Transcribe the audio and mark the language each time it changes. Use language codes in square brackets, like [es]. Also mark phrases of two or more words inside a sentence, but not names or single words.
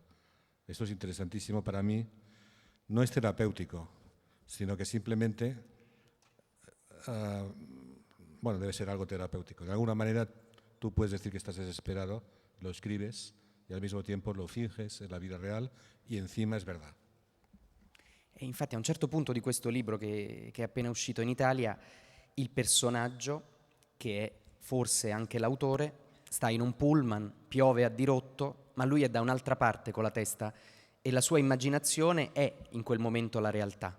[es] Esto es interesantísimo para mí. No es terapéutico, sino que simplemente, bueno, debe ser algo terapéutico. De alguna manera tú puedes decir que estás desesperado, lo escribes y al mismo tiempo lo finges en la vida real y encima es verdad. [it] E infatti a un certo punto di questo libro che è appena uscito in Italia, il personaggio, che è forse anche l'autore, sta in un pullman, piove a dirotto, ma lui è da un'altra parte con la testa e la sua immaginazione è in quel momento la realtà.